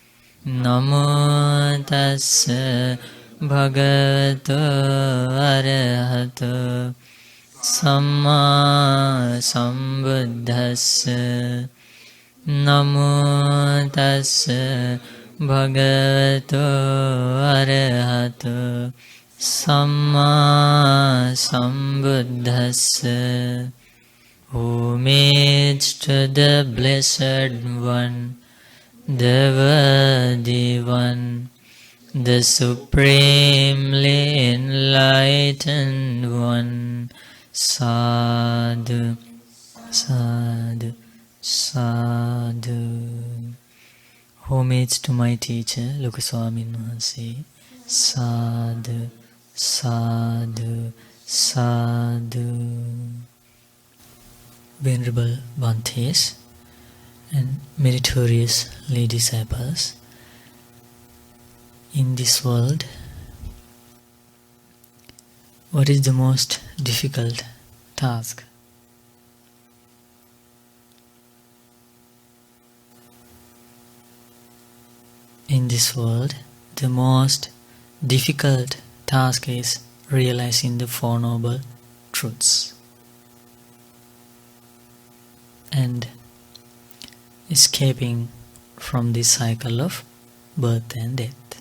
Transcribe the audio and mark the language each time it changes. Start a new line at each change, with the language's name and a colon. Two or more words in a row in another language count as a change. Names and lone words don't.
Pali: Namo tassa bhagavato arahato samma sambuddhassa. Namo tassa bhagavato arahato samma sambuddhassa.
English: Homage to the Blessed One, the Worthy One, the Supremely Enlightened One.
Pali: Sadhu, sadhu, sadhu.
English: Homage to my teacher, Lokaswamin Mahansi.
Pali: Sadhu, sadhu, sadhu.
English: Venerable Bhantes and meritorious lay disciples, in this world, what is the most difficult task? In this world, the most difficult task is realizing the Four Noble Truths and escaping from this cycle of birth and death.